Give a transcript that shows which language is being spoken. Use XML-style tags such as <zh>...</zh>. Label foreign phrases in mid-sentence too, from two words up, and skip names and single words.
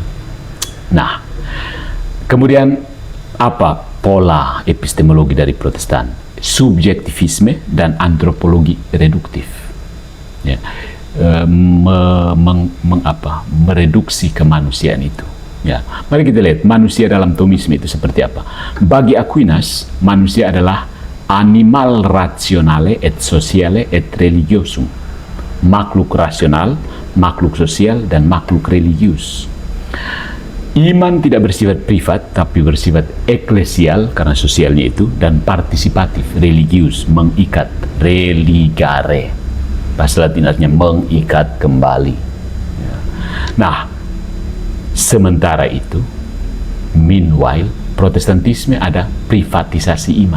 <id>Nah, kemudian apa pola epistemologi dari Protestan? Subjektivisme dan antropologi reduktif. Ya. Mereduksi kemanusiaan itu. Ya, mari kita lihat manusia dalam Thomisme itu seperti apa. Bagi Aquinas, manusia adalah</id> <la>animal rationale et sociale et religiosum.</la> <id>Makhluk rasional, makhluk sosial, dan makhluk religius. Iman tidak bersifat privat, tapi bersifat eklesial karena sosialnya itu, dan partisipatif, religius, mengikat, religare. Bahasa Latin artinya mengikat kembali. Nah, sementara itu, meanwhile, Protestantisme ada privatisasi iman.</id>